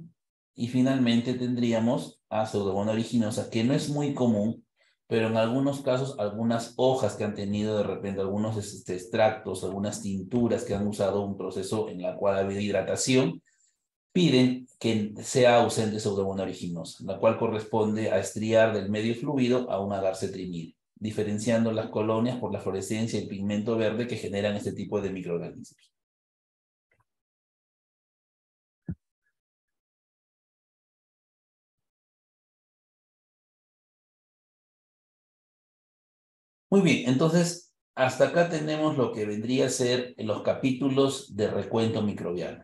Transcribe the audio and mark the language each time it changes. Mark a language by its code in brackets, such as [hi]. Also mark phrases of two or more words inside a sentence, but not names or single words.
[es] Y finalmente tendríamos a Pseudomonas aeruginosa, que no es muy común, pero en algunos casos, algunas hojas que han tenido de repente, algunos extractos, algunas tinturas que han usado un proceso en la cual ha habido hidratación, piden que sea ausente Pseudomonas aeruginosa, la cual corresponde a estriar del medio fluido a un agar cetrimide, diferenciando las colonias por la fluorescencia y el pigmento verde que generan este tipo de microorganismos. Muy bien, entonces hasta acá tenemos lo que vendría a ser los capítulos de recuento microbiano.